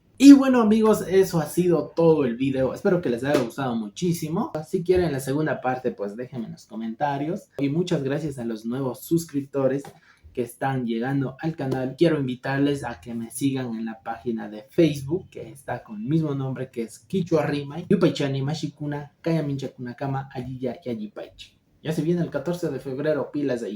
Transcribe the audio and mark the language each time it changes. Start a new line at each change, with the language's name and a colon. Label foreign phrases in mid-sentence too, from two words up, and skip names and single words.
Spanish: Y bueno amigos, eso ha sido todo el video. Espero que les haya gustado muchísimo. Si quieren la segunda parte, pues déjenme en los comentarios. Y muchas gracias a los nuevos suscriptores que están llegando al canal. Quiero invitarles a que me sigan en la página de Facebook, que está con el mismo nombre, que es Quichua Rimay,
Quechua: Yupaichani Mashikuna, Kaya Mincha Kunakama, Ayiya y Ayipaichi.
Spanish: Ya se viene el 14 de febrero, pilas ahí.